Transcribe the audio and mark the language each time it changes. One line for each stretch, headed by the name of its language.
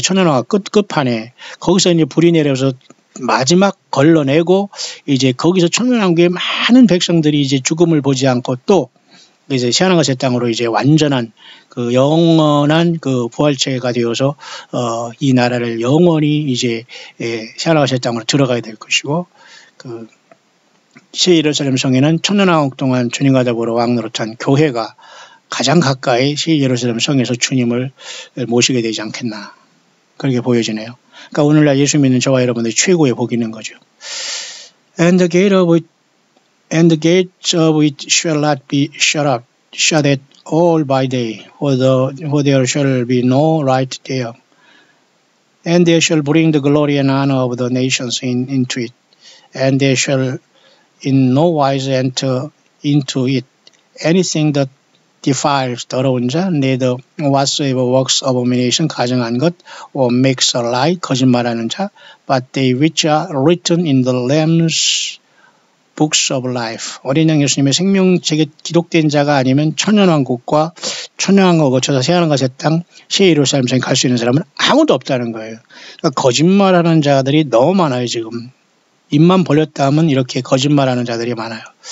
Korean: 천년왕국 끝판에 거기서 이제 불이 내려서 마지막 걸러내고 이제 거기서 천년왕국의 많은 백성들이 이제 죽음을 보지 않고 또 이제 새하늘과 새 땅으로 이제 완전한 영원한 부활체가 되어서 이 나라를 영원히 이제 새하늘과 새 땅으로 들어가야 될 것이고 새 예루살렘 성에는 천년왕국 동안 주님과 더불어 왕노릇한 교회가 가장 가까이 새 예루살렘 성에서 주님을 모시게 되지 않겠나. 그렇게 보여지네요. 그러니까 오늘날 예수 믿는 저와 여러분들이 최고의 복이 있는 거죠.
English: And the gates of it shall not be shut at all by day, for there shall be no light there. And they shall bring the glory and honor of the nations into it. And they shall in no wise enter into it anything that defiles
Korean: 더러운 자,
English: neither whatsoever works abomination
Korean: 가증한 것,
English: or makes a lie
Korean: 거짓말하는 자,
English: but they which are written in the Lamb's books of life.
Korean: 어린 양 예수님의 생명책에 기록된 자가 아니면 천년왕국과 천년왕국을 거쳐서 새하늘과 새 땅, 새 예루살렘 성에 갈 수 있는 사람은 아무도 없다는 거예요. 그러니까 거짓말하는 자들이 너무 많아요. 지금 입만 벌렸다 하면 이렇게 거짓말하는 자들이 많아요.